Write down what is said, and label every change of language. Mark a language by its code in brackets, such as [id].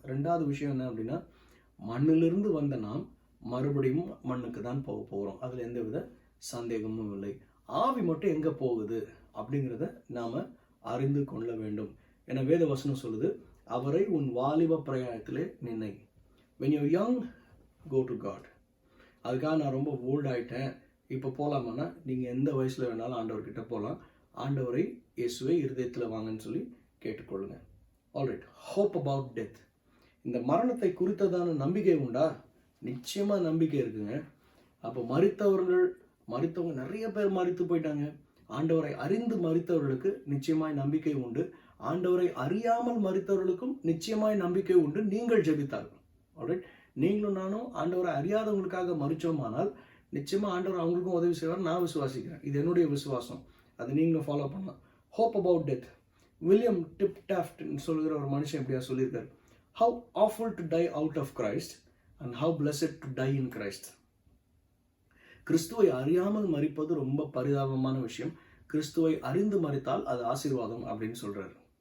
[ta] 2வது விஷயம் என்ன அப்படின்னா, மண்ணிலிருந்து வந்த நாம் மறுபடியும் மண்ணுக்கு தான் போக போகிறோம். அதில் எந்தவித சந்தேகமும் இல்லை. ஆவி மட்டும் எங்கே போகுது அப்படிங்கிறத நாம் அறிந்து கொள்ள வேண்டும். என வேத வசனம் சொல்லுது, அவரை உன் வாலிப பிரயாணத்திலே நினை. [en] when you're young, go to God. [ta] அதுக்காக நான் ரொம்ப ஓல்ட் ஆகிட்டேன் இப்போ போகலாமான்னா, நீங்கள் எந்த வயசில் வேணாலும் ஆண்டவர்கிட்ட போகலாம். ஆண்டவரை இயேசுவை இருதயத்தில் வாங்கன்னு சொல்லி கேட்டுக்கொள்ளுங்க. Alright, hope about death. இந்த மரணத்தை குறித்ததான நம்பிக்கை உண்டா? நிச்சயமாக நம்பிக்கை இருக்குங்க. அப்போ மரித்தவங்க நிறைய பேர் மரித்து போயிட்டாங்க. ஆண்டவரை அறிந்து மரித்தவர்களுக்கு நிச்சயமாய் நம்பிக்கை உண்டு. ஆண்டவரை அறியாமல் மரித்தவர்களுக்கும் நிச்சயமாய் நம்பிக்கை உண்டு. நீங்கள் ஜெபித்தார்கள். ஆல்ரைட், நீங்களும் நானும் ஆண்டவரை அறியாதவங்களுக்காக மரித்தோமானால் நிச்சயமாக ஆண்டவர் அவங்களுக்கும் உதவி செய்வார். நான் விசுவாசிக்கிறேன். இது என்னுடைய விசுவாசம். அது நீங்களும் ஃபாலோ பண்ணலாம். Hope about death. வில்லியம் டிப்டாஃப்ட்னு சொல்கிற ஒரு மனுஷன் எப்படியா சொல்லியிருக்காரு, [en] How awful to die out of Christ and how blessed to die in Christ. [ta] கிறிஸ்துவை அறியாமல் மரிப்பது ரொம்ப பரிதாபமான விஷயம். கிறிஸ்துவை அறிந்து மரித்தால் அது ஆசீர்வாதம் அப்படின்னு சொல்றாரு.